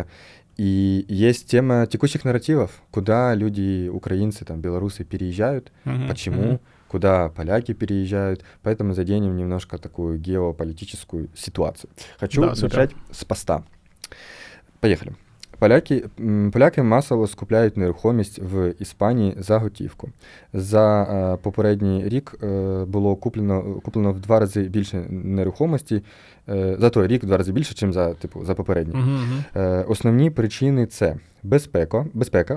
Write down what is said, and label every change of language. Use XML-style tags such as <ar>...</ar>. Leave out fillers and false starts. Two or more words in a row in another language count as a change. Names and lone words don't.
<ru>И есть тема текущих нарративов, куда люди, украинцы, там, белорусы переезжают, почему, куда поляки переезжают. Поэтому заденем немножко такую геополитическую ситуацию. Хочу начать с поста. Поехали.</ru> <uk>Поляки масово скупляють нерухомість в Іспанії за готівку. За попередній рік було куплено в 2 рази більше нерухомості, за той рік в 2 рази більше, ніж за попередній. Основні причини – це безпека.</uk>